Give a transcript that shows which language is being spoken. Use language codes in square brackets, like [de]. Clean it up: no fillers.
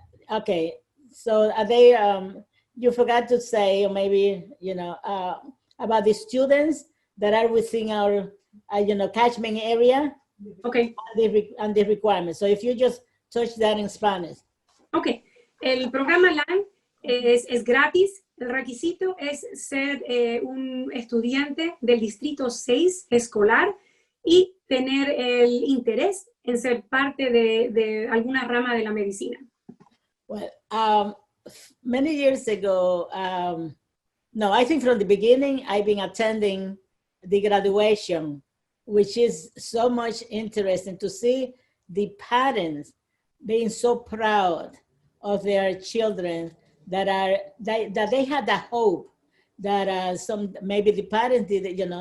[en] Okay. So are they, you forgot to say, or maybe, about the students that are within our, catchment area. Okay. And the requirements. So if you just touch that in Spanish. Okay. [es] El programa LAN es gratis. El requisito es ser un estudiante del Distrito 6 escolar y tener el interés en ser parte de alguna rama de la medicina. [en] Well, many years ago, no, I think from the beginning, I've been attending the graduation, which is so much interesting to see the parents being so proud of their children that they had the hope that maybe the parents did,